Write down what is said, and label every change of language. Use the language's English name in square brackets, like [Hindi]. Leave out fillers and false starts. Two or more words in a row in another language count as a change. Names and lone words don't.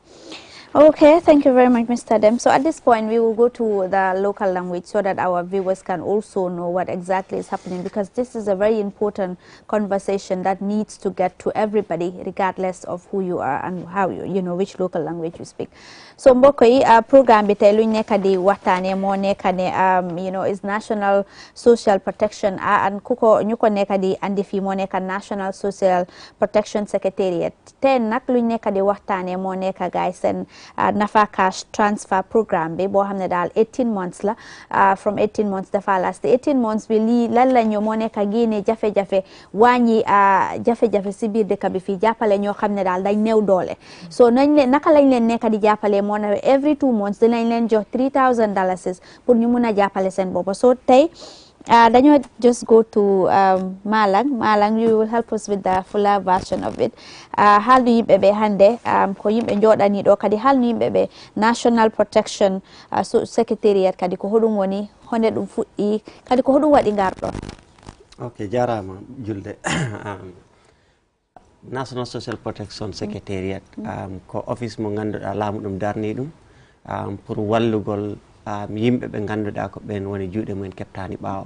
[English] Okay, thank you very much, Mr. Dem. So at this point, we will go to the local language so that our viewers can also know what exactly is happening, because this is a very important conversation that needs to get to everybody, regardless of who you are and how you know which local language you speak. [Wolof] So mbokk yi programme bi tay luñ nekk di waxtaane moo nekk ne [English] you know [Wolof] is National Social Protection and kuko ñu ko nekk di andi fi moo nekk National Social Protection Secretariat. Tay nak luñ nekk di waxtaane moo nekk gaay sen NAFA cash transfer programme bi boo xam ne daal 18 months la [English] from 18 months [Wolof] dafa last 18 months bi lii lan la ñu moo nekk génne jafe-jafe wàññi jafe-jafe si biir dëkk bi fii jàppale ñoo xam ne daal dañ néew doole. So nañ leen naka lañ leen nekk di jàppale moo na [English] every 2 months [Wolof] dinañ leen jox $3,000 pour ñu mun a jàppale seen bopp. [English] So [Wolof] tey dañoo [English] just go to Malang, you will help us with the fuller version of it. [Fula] Haldu yimɓe ɓe hande ko yimɓe jooɗani ɗo kadi halnu yimɓe ɓe National Protection Secretariat kadi ko hoɗum woni honde ɗum fuɗɗi kadi ko hoɗum waɗi ngarɗon. Ok, jarama julde. National Social Protection Secretariat ko office mo ganduɗa laamu ɗum darni ɗum pour wallugol yimɓe ɓe ganduɗa ko ɓen woni juuɗe mumen keptani ɓaawo.